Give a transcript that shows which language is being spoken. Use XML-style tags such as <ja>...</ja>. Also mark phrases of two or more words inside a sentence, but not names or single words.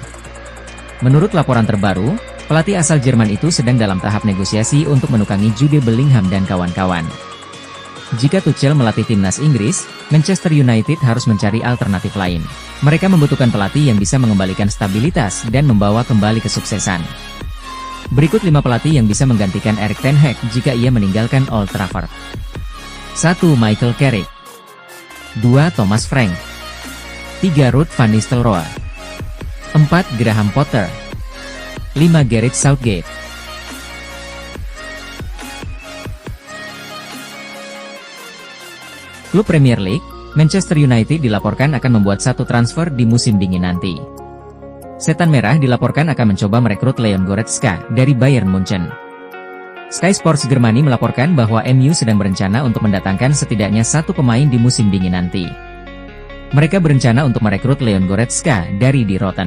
<id>Menurut laporan terbaru, pelatih asal Jerman itu sedang dalam tahap negosiasi untuk menukangi Jude Bellingham dan kawan-kawan. Jika Tuchel melatih timnas Inggris, Manchester United harus mencari alternatif lain. Mereka membutuhkan pelatih yang bisa mengembalikan stabilitas dan membawa kembali kesuksesan. Berikut 5 pelatih yang bisa menggantikan Erik ten Hag jika ia meninggalkan Old Trafford. 1. Michael Carrick. 2. Thomas Frank. 3. Ruud van Nistelrooy. 4. Graham Potter. 5. Gareth Southgate. Klub Premier League, Manchester United dilaporkan akan membuat satu transfer di musim dingin nanti. Setan Merah dilaporkan akan mencoba merekrut Leon Goretzka dari Bayern Munchen. Sky Sports Germany melaporkan bahwa MU sedang berencana untuk mendatangkan setidaknya satu pemain di musim dingin nanti. Mereka berencana untuk merekrut Leon Goretzka dari Die Rotten.</id>